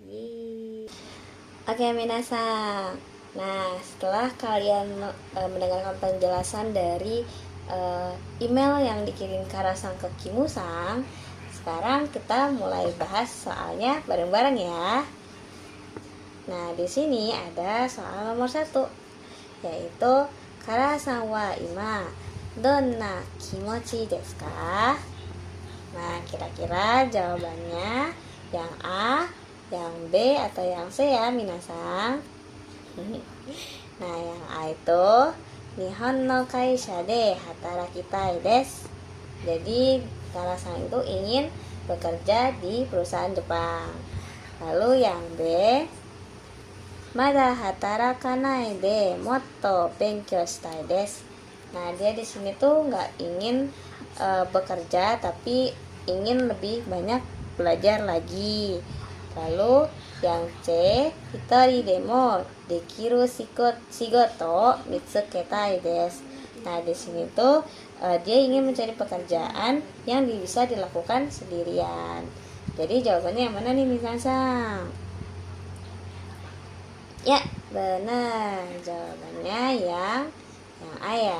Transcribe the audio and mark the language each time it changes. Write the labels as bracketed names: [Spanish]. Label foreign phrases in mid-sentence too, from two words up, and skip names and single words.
[Indonesian] Oke, minasan. Nah, setelah kalian mendengarkan penjelasan dari email yang dikirim Kara-san ke Kimu-san, sekarang kita mulai bahas soalnya bareng-bareng ya. Nah, di sini ada soal nomor 1, yaitu [Japanese] カラさんは今どんな気持ちですか? [Indonesian] Nah, kira-kira jawabannya yang A, yang B, atau yang C ya minasan? Nah, yang A itu [Japanese] 日本の会社で働きたいです. [Indonesian] Jadi Kara-san itu ingin bekerja di perusahaan Jepang. Lalu yang B, [Japanese] まだ働かないでもっと勉強したいです. [Indonesian] Nah, dia di sini tuh nggak ingin bekerja, tapi ingin lebih banyak belajar lagi. Lalu yang C, [Japanese] 一人でもできる仕事見つけたいです. [Indonesian] Nah, di sini tuh dia ingin mencari pekerjaan yang bisa dilakukan sendirian. Jadi jawabannya yang mana nih minasan? Ya, benar. Jawabannya yang A ya.